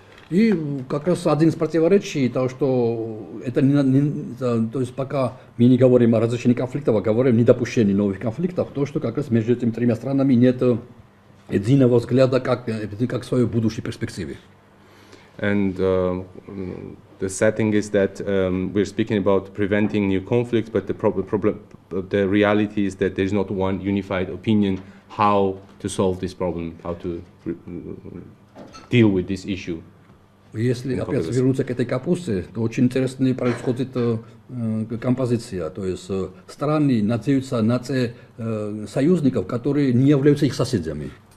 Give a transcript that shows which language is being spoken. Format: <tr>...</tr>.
<ru>И как раз один из противоречий, то, что это то есть пока мы не говорим о разрешении конфликтов, а говорим о недопущении новых конфликтов, то, что как раз между этими тремя странами нет единого взгляда, как свою будущей перспективе.</ru> <en>And the setting is that we're speaking about preventing new conflicts, but the reality is that there's not one unified opinion how to solve this problem, how to deal with this issue.</en> <ru>Если опять вернуться к этой капусте, то очень интересная происходит композиция. То есть страны надеются на союзников, которые не являются их соседями.</ru>